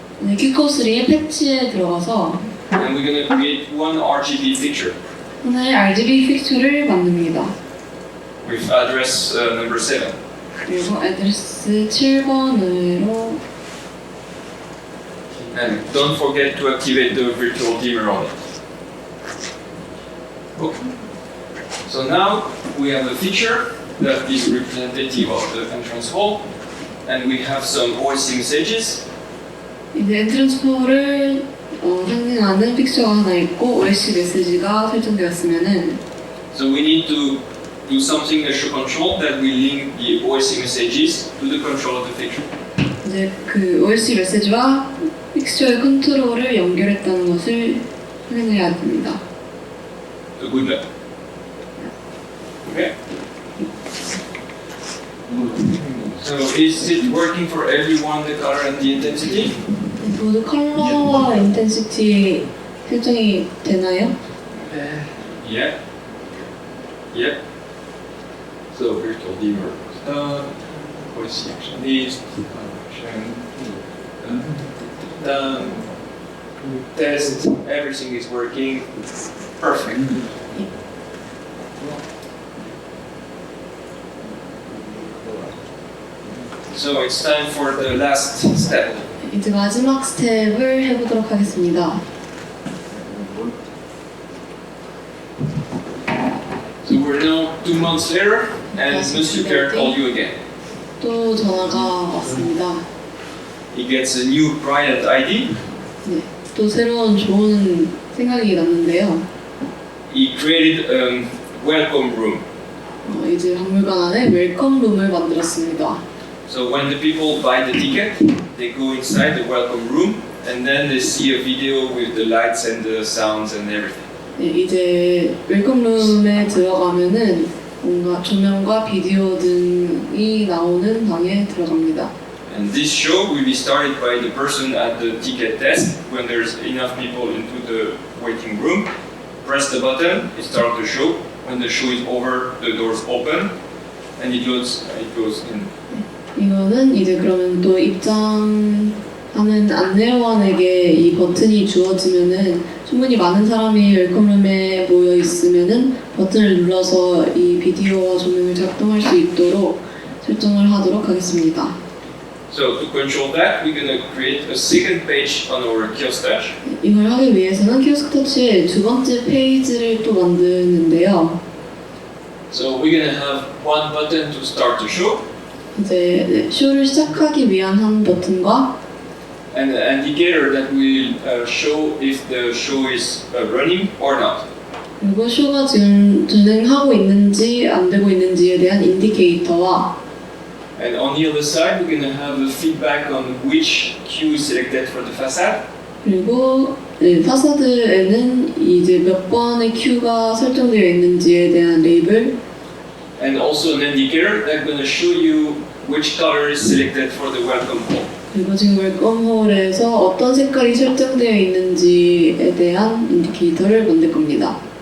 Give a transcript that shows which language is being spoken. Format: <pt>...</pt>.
<ko>네, Qcore's3의 패치에 들어가서</ko> <en>and we're gonna create one RGB feature</en> <ko>하나의 RGB 픽처를 만듭니다.</ko> <en>with address number 7.</en> <ko>그리고 애드레스 7번으로</ko> <en>And don't forget to activate the virtual dimmer on it. Okay. So now we have a feature that is representative of the entrance hall, and we have some OSC messages.</en> <ko>이제 엔트런스 홀을 상징하는 픽처가 하나 있고 OSC 메시지가 설정되었으면은</ko> <en>So we need to do something that should control that will link the OSC messages to the control of the fixture.</en> <ko>이제 그 OSC 메시지와 픽처의 컨트롤을 연결했다는 것을 확인해야 됩니다.</ko> <en>So good luck. Okay. So is it working for everyone, the color and the intensity?</en> <ko>모두 컬러와 인텐시티 설정이 되나요?</ko> <en>Yeah. Yep. So virtual dimmer done. OSC action list. Action done. Test. Everything is working. Perfect. So it's time for the last step.</en> <ko>이제 마지막 스텝을 해보도록 하겠습니다.</ko> <en>So we're now 2 months later, and Monsieur Pierre called you again.</en> <ko>또 전화가 왔습니다.</ko> <en>He gets a new brilliant ID.</en> <ko>네, 또 새로운 좋은 생각이 났는데요.</ko> <en>he created a welcome room.</en> <ko>이제 박물관 안에 웰컴 룸을 만들었습니다.</ko> <en>So when the people buy the ticket, they go inside the welcome room and then they see a video with the lights and the sounds and everything.</en> <ko>네, 이제 웰컴 룸에 들어가면은 뭔가 조명과 비디오 등이 나오는 방에 들어갑니다.</ko> <en>And this show will be started by the person at the ticket desk. When there's enough people into the waiting room, press the button, it starts the show. When the show is over, the doors open and it goes in.</en> <ko>이거는 이제 그러면 또 입장하는 안내원에게 이 버튼이 주어지면은 충분히 많은 사람이 웰컴룸에 모여 있으면은 버튼을 눌러서 이 비디오와 조명을 작동할 수 있도록 설정을 하도록 하겠습니다.</ko> <en>So to control that, we're going to create a second page on our kiosk touch.</en> <ko>이걸 하기 위해서는 키오스크 터치의 두 번째 페이지를 또 만드는데요.</ko> <en>So we're going to have one button to start the show</en> <ko>이제 쇼를 시작하기 위한 한 버튼과</ko> <en>and an indicator that will show if the show is running or not.</en> <ko>그리고 쇼가 지금 진행하고 있는지 안 되고 있는지에 대한 인디케이터와</ko> <en>And on the other side, we're going to have a feedback on which queue is selected for the facade.</en> <ko>그리고 파사드에는 이제 몇 번의 큐가 설정되어 있는지에 대한 레이블</ko> <en>And also an indicator that's going to show you which color is selected for the welcome hall.</en> <ko>그리고 지금 웰컴홀에서 어떤 색깔이 설정되어 있는지에 대한 인디케이터를 만들 겁니다.</ko>